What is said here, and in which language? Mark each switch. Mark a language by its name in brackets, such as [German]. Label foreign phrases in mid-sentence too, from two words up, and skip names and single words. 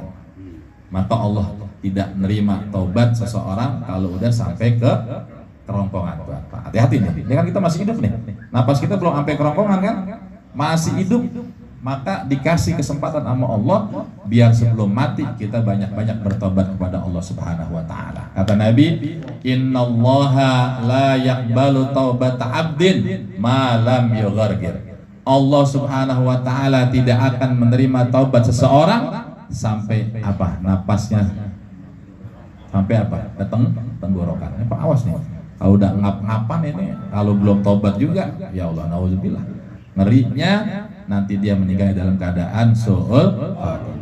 [Indonesian] Maka Allah tidak menerima taubat seseorang kalau udah sampai ke kerongkongan. Hati-hati nih, ini kan kita masih hidup nih. Napas kita belum sampai kerongkongan kan? Masih hidup. Maka dikasih kesempatan sama Allah biar sebelum mati kita banyak-banyak bertobat kepada Allah [Arabic] سبحانه وتعالى. [Indonesian] Kata Nabi, [Arabic] "إن الله لا يقبل توبة عبد ما لم يغرغر." [Indonesian] Allah [Arabic] سبحانه وتعالى [Indonesian] tidak akan menerima taubat seseorang sampai apa? Napasnya sampai apa? Datang tenggorokan. Pak awas nih. Kalau udah ngap-ngapan ini, kalau belum taubat juga, [Arabic] يا الله, [Indonesian] nauzubillah. Ngerinya nanti dia meninggal dalam keadaan [Arabic] سوء الخاتمة.